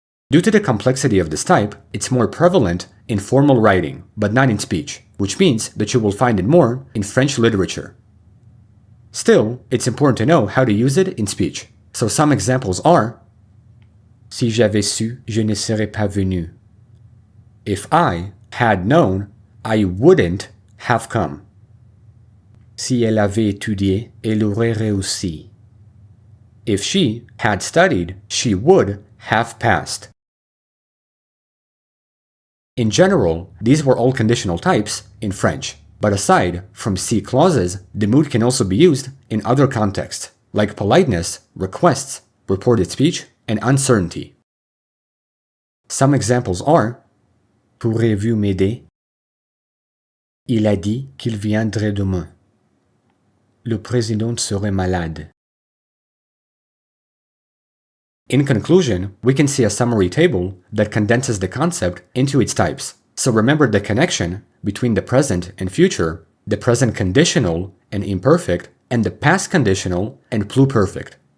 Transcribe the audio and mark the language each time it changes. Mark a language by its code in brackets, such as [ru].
[en] Due to the complexity of this type, it's more prevalent in formal writing, but not in speech, which means that you will find it more in French literature. Still, it's important to know how to use it in speech. So some examples are: [fr] Si j'avais su, je ne serais pas venu. [en] If I had known, I wouldn't have come. [fr] Si elle avait étudié, elle aurait réussi. [en] If she had studied, she would have passed. In general, these were all conditional types in French, but aside from C clauses, the mood can also be used in other contexts, like politeness, requests, reported speech, and uncertainty. Some examples are: [fr] Pourrais-vous m'aider? Il a dit qu'il viendrait demain. Le président serait malade. [en] In conclusion, we can see a summary table that condenses the concept into its types. So remember the connection between the present and future, the present conditional and imperfect, and the past conditional and pluperfect.